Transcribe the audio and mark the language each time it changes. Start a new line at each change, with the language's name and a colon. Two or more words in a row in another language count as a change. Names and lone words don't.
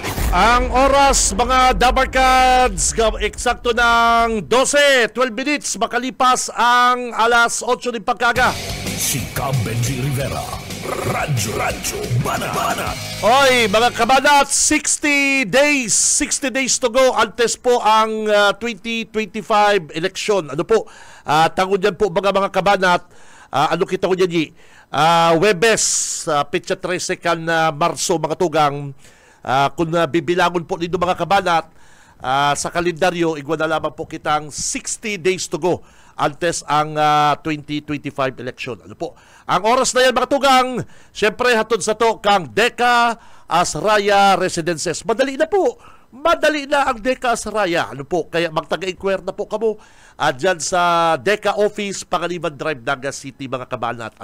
Filipino: Ang oras, mga Dabarkads, eksakto ng 12 minutes makalipas ang alas 8 ng pagkaga. Si Benji Rivera, Radyo Banat.
Bikol: Oy, mga kabanat,
English: 60 days to go
Bikol: antes po ang 2025 election. Ano po? Tango dyan po mga kabanat, ano kita ko dyan, Webes, Petsa 13 kan Marso, mga tugang, kung bibilangon po dito mga kabanat, sa kalendaryo, igwa na lamang po kitang
English: 60 days to go
Bikol: antes ang 2025 election. Ano po? Ang oras na yan mga tugang, syempre hatod sa to kang Deka Asraya Residences. Madali na po. Madali na ang Deka Asraya. Ano po? Kaya magtaga-inquire na po kamo dyan sa Deka Office, Pangaliban Drive, Naga City, mga kabanat.